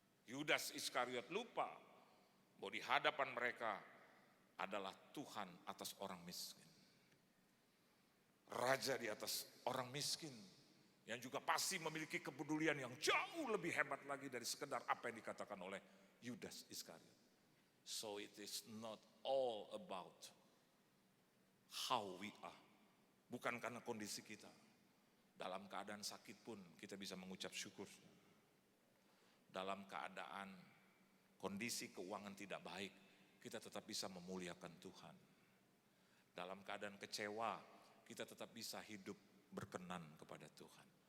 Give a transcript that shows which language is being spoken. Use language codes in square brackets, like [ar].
[id] Yudas Iskariot lupa bahwa di hadapan mereka adalah Tuhan atas orang miskin. Raja di atas orang miskin. Yang juga pasti memiliki kepedulian yang jauh lebih hebat lagi dari sekedar apa yang dikatakan oleh Yudas Iskariot. [en] So it is not all about how we are. [id] Bukan karena kondisi kita. Dalam keadaan sakit pun kita bisa mengucap syukur. Dalam keadaan kondisi keuangan tidak baik, kita tetap bisa memuliakan Tuhan. Dalam keadaan kecewa, kita tetap bisa hidup berkenan kepada Tuhan.